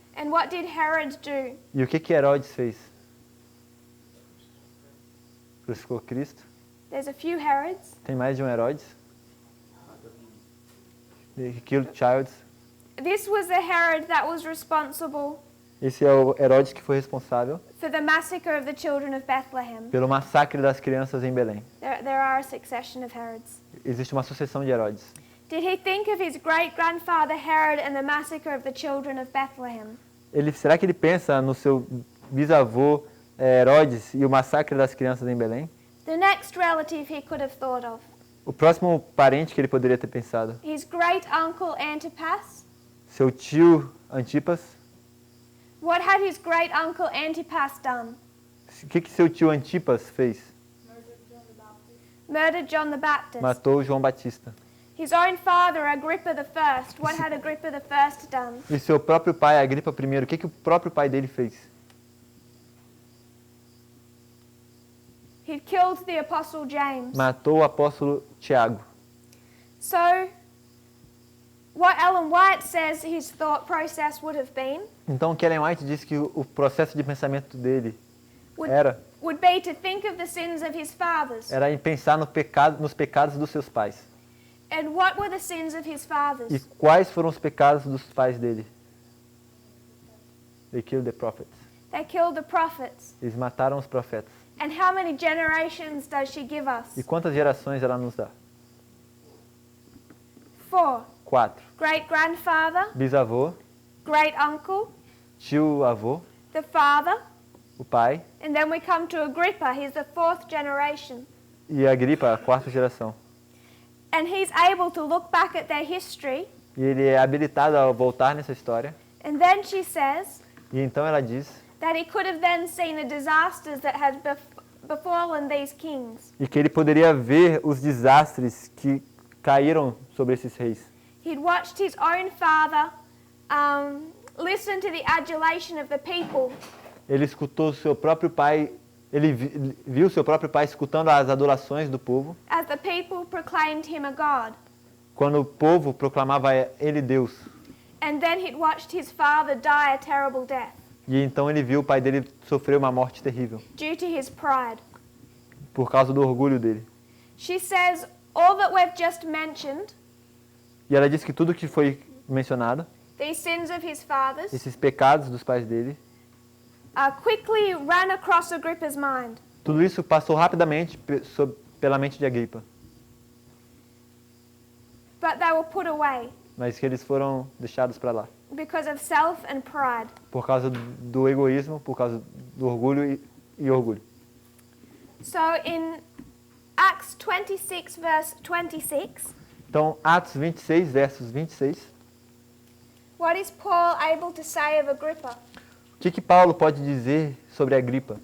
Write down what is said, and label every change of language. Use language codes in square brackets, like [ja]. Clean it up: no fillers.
[en] And what did Herod do? [pt] E o que Herodes fez? Crucificou Cristo. [en] There's a few Herods. [pt] Tem mais de um Herodes. [en] He killed childs. This was the Herod that was responsible [pt] Esse é o Herodes que foi responsável [en] for the massacre of the children of Bethlehem. [pt] pelo massacre das crianças em Belém. [en] There are a succession of Herods. [pt] Existe uma sucessão de Herodes. [en] Did he think of his great-grandfather Herod and the massacre of the children of Bethlehem? [pt] Será que ele pensa no seu bisavô Herodes e o massacre das crianças em Belém? [en] The next relative he could have thought of. [pt] O próximo parente que ele poderia ter pensado? [en] His great-uncle Antipas. [pt] Seu tio Antipas? [en] What had his great-uncle Antipas done? [pt] O que seu tio Antipas fez? [en] Murdered John the Baptist. [pt] Matou João Batista. [en] His own father, Agrippa I. What had Agrippa I done? [pt] E seu próprio pai, Agripa I, o que o próprio pai dele fez? [en] He killed the apostle James. [pt] Matou o apóstolo Tiago. [en] So, what Ellen White says his thought process would have been [pt] Então, o que Ellen White diz que o processo de pensamento dele [en] would be to think of the sins of his fathers. [pt] era em pensar nos pecados dos seus pais. [en] And what were the sins of his fathers? [pt] E quais foram os pecados dos pais dele? [en] They killed the prophets. They killed the prophets. [pt] Eles mataram os profetas. [en] And how many generations does she give us? [pt] E quantas gerações ela nos dá? [en] 4. [pt] 4. [en] Great-grandfather, [pt] Bisavô, [en] great-uncle, [pt] tio-avô, [en] the father, [pt] o pai [en] and then we come to Agrippa, he's the 4th generation. [pt] e Agripa, a 4ª geração. [en] And he's able to look back at their history, [pt] E ele é habilitado a voltar nessa história. [en] and then she says [pt] E então ela diz [en] that he could have then seen the disasters that had befallen these kings. [pt] e que ele poderia ver os desastres que caíram sobre esses reis. [en] He'd watched his own father listen to the adulation of the people, [pt] Ele escutou seu próprio pai, ele viu seu próprio pai escutando as adorações do povo, [en] as the people proclaimed him a god. [pt] quando o povo proclamava ele Deus. [en] And then he'd watched his father die a terrible death [pt] E então ele viu o pai dele sofrer uma morte terrível [en] due to his pride. [pt] por causa do orgulho dele. [en] She says all that we've just mentioned, [pt] E ela diz que tudo que foi mencionado, [en] these sins of his fathers, [pt] esses pecados dos pais dele, [en] quickly ran across Agrippa's mind. [pt] tudo isso passou rapidamente pela mente de Agripa, [en] But they were put away [pt] mas que eles foram deixados para lá [en] because of self and pride. [pt] por causa do egoísmo, por causa do orgulho e orgulho. [en] So in Acts 26 verse 26. [pt] Então, Atos 26, versos 26. [en] What is Paul able to say of Agrippa? [pt] O que Paulo pode dizer sobre Agripa?